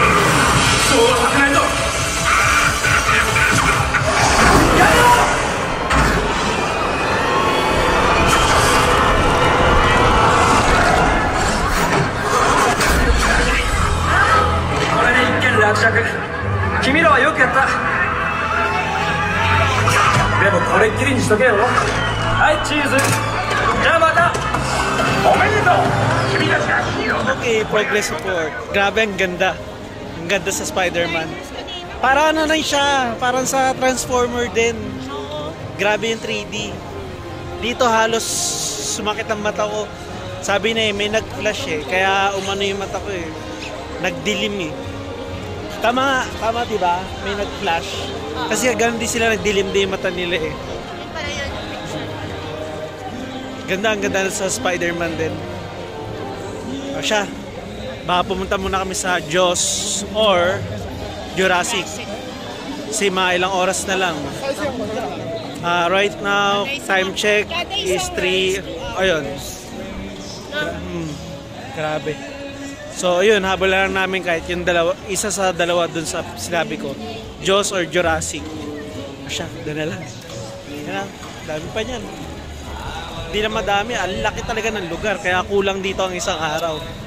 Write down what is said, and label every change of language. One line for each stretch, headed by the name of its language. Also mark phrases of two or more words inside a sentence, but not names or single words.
Japanese: そうはさせないぞこれで一件落着君らはよくやったでもこれっきりにしとけよはいチーズじゃあまたおめでとう君たちがヒーローだ
English: Okay, progress report.
Filipino: Grabe, ang ganda. Ang ganda sa Spider-Man. Para ano lang siya, parang sa Transformer din. Grabe yung 3D. Dito halos sumakit ang mata ko. Sabi na may nag-flash kaya umano yung mata ko Nagdilim Tama diba? May nag-flash. Kasi ganun din sila, nagdilim din yung mata nila Ganda, ang ganda sa Spider-Man din. O siya, baka pumunta muna kami sa Jaws or Jurassic. Kasi mga ilang oras na lang.
English: Right now, time check is 3.
Filipino: Ayun. Grabe. So, ayun, habol lang namin kahit yung isa sa dalawa dun sa sinabi ko. Jaws or Jurassic. O siya, doon na lang. Yan lang, dami pa niyan. Hindi na madami, ang laki talaga ng lugar, kaya kulang dito ang isang araw.